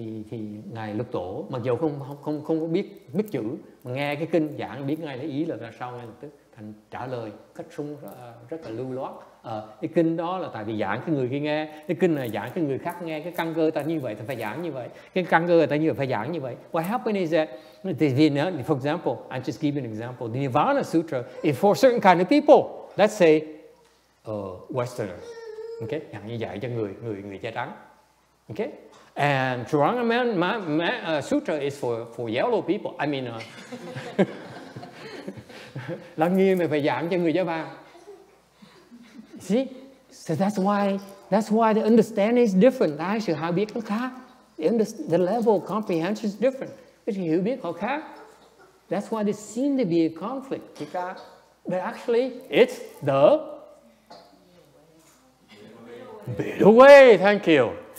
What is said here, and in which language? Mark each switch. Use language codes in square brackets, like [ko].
[vi] Thì ngài Lục Tổ mặc dù không có biết chữ mà nghe cái kinh giảng biết ngay lấy ý là ra sao, ngay lập tức thành trả lời cách sung rất là lưu loát. Cái kinh đó là tại vì giảng cái người kia nghe, cái kinh này giảng cái người khác nghe, cái căn cơ ta như vậy thì phải giảng như vậy, cái căn cơ ta như vậy phải giảng như vậy. [en] What happened is that, for example, I just give you an example. The Nirvana Sutra is for certain kind of people. Let's say Westerners. [vi] Okay, như dạy cho người da trắng. [en] Okay, and Shrangama Sutra is for yellow people. I mean, [vi] Lăng Nghiêm thì phải giảng cho người da vàng. [en] See, so that's why the understanding is different. [vi] Ai sự hiểu biết nó khác. [en] The level of comprehension is different. [vi] Cái sự hiểu biết họ khác. [en] That's why there seems to be a conflict. But actually, it's the middle way. Thank you.